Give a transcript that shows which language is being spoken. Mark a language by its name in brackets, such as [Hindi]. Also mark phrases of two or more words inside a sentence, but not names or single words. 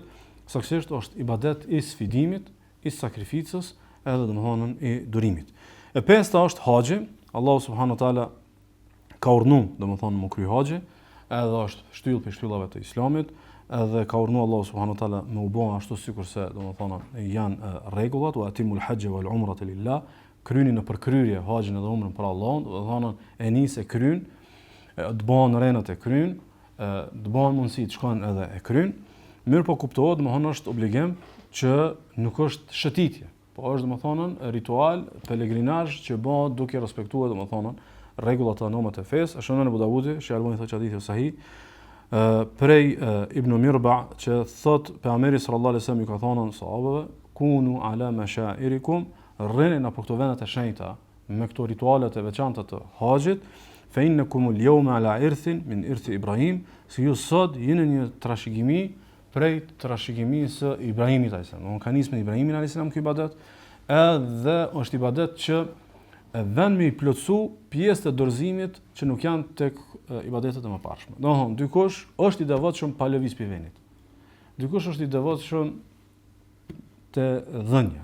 [Albanian] Saktësisht është ibadet i sfidimit, i sakrificës, edhe domethënë i durimit. E pesta është haxhi. Allah [Arabic] سبحانه وتعالى [Albanian] ka urdhëruar domethënë më kry haxhi, edhe është shtyllë për shtyllave të Islamit, edhe ka urdhëruar Allah [Arabic] سبحانه وتعالى [Albanian] me u bë ashtu sikurse domethënë janë rregullat, [Arabic] وأتموا الحج والعمرة لله, [Albanian] kryeni në përkryrje haxhin edhe umrën për Allahun, domethënë e nisë kryen, të bën renat e kryen, të bën mundësi të shkojnë edhe e kryen. Mirë po kuptohet, domethënë është obligim që nuk është shëtitje, po është domethënë ritual, pelegrinazh që bëhet duke respektuar domethënë rregullat e normat e fesë. Shënon Abu Davudi, që Albani thotë hadithi sahih, prej Ibn Mirba që thot pejgamberi [Arabic] صلى الله عليه وسلم [Albanian] i ka thonë sahabëve, [Arabic] كونوا على مشاعركم, [Albanian] rrini në këto vende të shenjta me këto ritualet e veçanta të haxhit, [Arabic] فإنكم اليوم على إرث من إرث إبراهيم, [Albanian] si ju sot jeni një trashëgimi prej trashëgimisë së Ibrahimit [Arabic] عليه السلام. [Albanian] Ka nisur me Ibrahimin [Arabic] عليه السلام [Albanian] ky ibadet, edhe është ibadet që vën me i plotsu pjesë të dorëzimit që nuk janë tek ibadetet e mëparshme. Domthon, dikush është i devotshëm pa lëviz pi venit. Dikush është i devotshëm te dhënia.